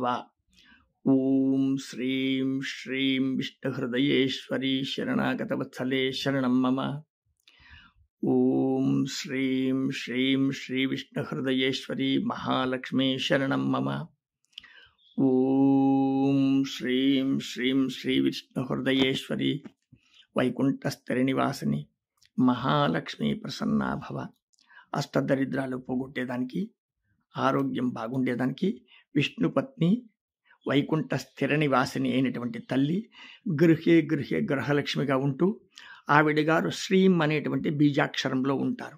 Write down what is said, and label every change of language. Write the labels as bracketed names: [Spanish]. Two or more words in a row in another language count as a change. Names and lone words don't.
[Sanskrit] ओम श्रीं श्रीं विष्णुहृदयेश्वरी शरणागतवत्सले शरणं मम। ओम श्रीं श्रीं श्री विष्णुहृदयेश्वरी महालक्ष्मी शरणं मम। ओम श्रीं श्रीं श्री विष्णुहृदयेश्वरी వైకుంఠస్థిరనివాసిని మహాలక్ష్మి ప్రసన్నా భవ. [Telugu] అష్టదరిద్రాలు పోగొట్టేదానికి, ఆరోగ్యం బాగుండేదానికి విష్ణుపత్ని వైకుంఠ స్థిర నివాసిని అయినటువంటి తల్లి గృహే గృహే గృహలక్ష్మిగా ఉంటూ ఆవిడ గారు శ్రీం అనేటువంటి బీజాక్షరంలో ఉంటారు.